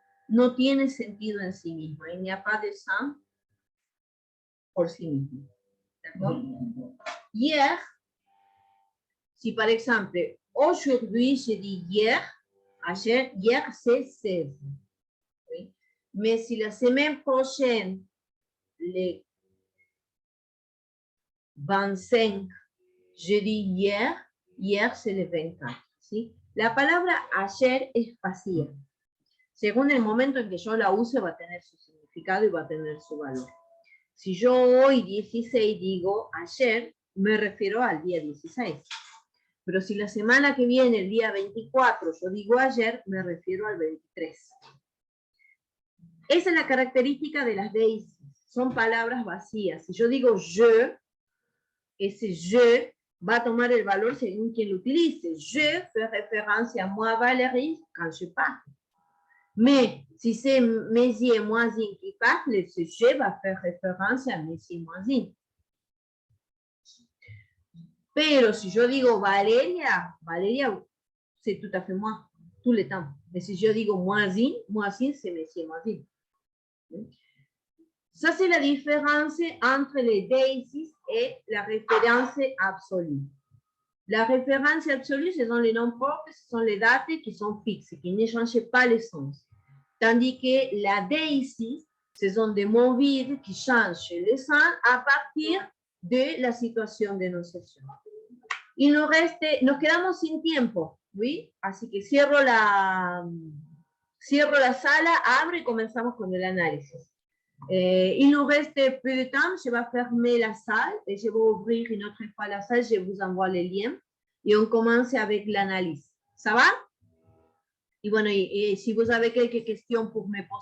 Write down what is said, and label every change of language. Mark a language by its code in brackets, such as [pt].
[es] No tiene sentido en sí misma. [fr] Il n'y a pas de sens [es] por sí mismo. [fr] D'accord? Hier, si par exemple, aujourd'hui, je dis hier, ayer, hier c'est 16. Oui? Mais si la semaine prochaine, le 25, je dis hier, hier c'est le 24. [es] ¿Sí? La palabra ayer es vacía. Según el momento en que yo la use, va a tener su significado y va a tener su valor. Si yo hoy 16 digo ayer, me refiero al día 16. Pero si la semana que viene, el día 24, yo digo ayer, me refiero al 23. Esa es la característica de las déisis. Son palabras vacías. Si yo digo je, ese je va a tomar el valor según quien lo utilice. [fr] Je fait référence à moi, Valérie, quand je parle. Mais si c'est Mézi et Moisine qui parlent, ce je va faire référence à Mézi et Moisine. [es] Pero si yo digo [fr] Valeria, Valeria, c'est tout à fait moi, tout le temps. Mais si je digo Moisine, Moisine, c'est Mézi et Moisine. Ça, c'est la différence entre les déisis et la référence absolue. La référence absolue, ce sont les noms propres, ce sont les dates qui sont fixes, qui ne changent pas le sens. Tandis que la déisis, ce sont des mots vides qui changent le sens à partir de la [es] situación de enunciación. Y nos quedamos sin tiempo, ¿sí? Así que cierro la sala, abro y comenzamos con el análisis. [fr] Il nous reste peu de temps, je vais fermer la salle et je vais ouvrir une autre fois la salle, je vous envoie les liens et on commence avec l'analyse. Ça va? [es] Y bueno, [fr] si vous avez quelques questions pour me poser,